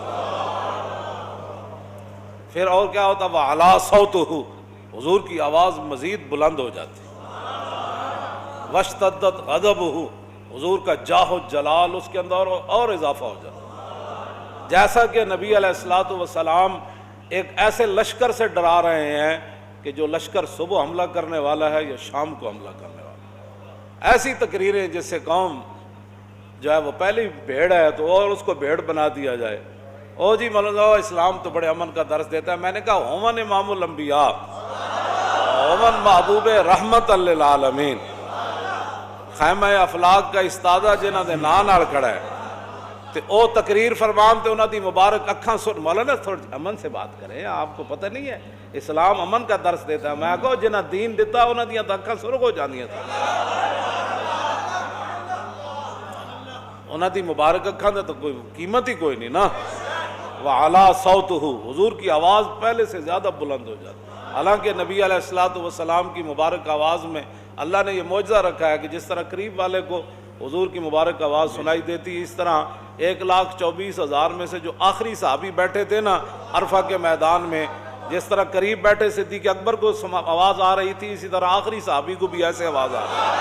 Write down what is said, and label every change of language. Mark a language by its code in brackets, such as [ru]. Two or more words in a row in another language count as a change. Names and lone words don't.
[ur] پھر اور کیا ہوتا، [ar] وعلا صوتہ، [ur] حضور کی آواز مزید بلند ہو جاتی، [ar] واشتدت غضبہ، [ur] حضور کا جاہ و جلال اس کے اندر اور اضافہ ہو جاتا، جیسا کہ نبی [ar] علیہ الصلوۃ والسلام [ur] ایک ایسے لشکر سے ڈرا رہے ہیں کہ جو لشکر صبح حملہ کرنے والا ہے یا شام کو حملہ کرنے والا ہے۔ ایسی تقریریں جس سے قوم جو ہے وہ پہلی بھیڑ ہے تو اور اس کو بھیڑ بنا دیا جائے، او جی مولانا اسلام تو بڑے امن کا درس دیتا ہے۔ [pa] میں نے کہا ہومن [ar] امام الانبیاء، [pa] ہومن محبوب [ar] رحمت للعالمین، [pa] خیمہ افلاق کا استادہ جنہاں دے نام نال کھڑا ہے تے او تقریر فرمان تے انہاں دی مبارک اکھاں سن، [ur] مولانا تھوڑی امن سے بات کریں، آپ کو پتہ نہیں ہے اسلام امن کا درس دیتا ہے۔ [pa] میں کہو جنہاں دین دیتا انہاں دیاں تے اکھاں سرخ ہو جاندیاں تھا، انہاں دی مبارک اکھاں دا تو کوئی قیمت ہی کوئی نہیں نا۔ [ar] وعلا صوتہ، [ur] حضور کی آواز پہلے سے زیادہ بلند ہو جاتی، حالانکہ نبی [ar] علیہ الصلوۃ والسلام [ur] کی مبارک آواز میں اللہ نے یہ معجزہ رکھا ہے کہ جس طرح قریب والے کو حضور کی مبارک آواز سنائی دیتی، اس طرح 1,24,000 میں سے جو آخری صحابی بیٹھے تھے نا عرفہ کے میدان میں، جس طرح قریب بیٹھے صدیق اکبر کو آواز آ رہی تھی، اسی طرح آخری صحابی کو بھی ایسے آواز آ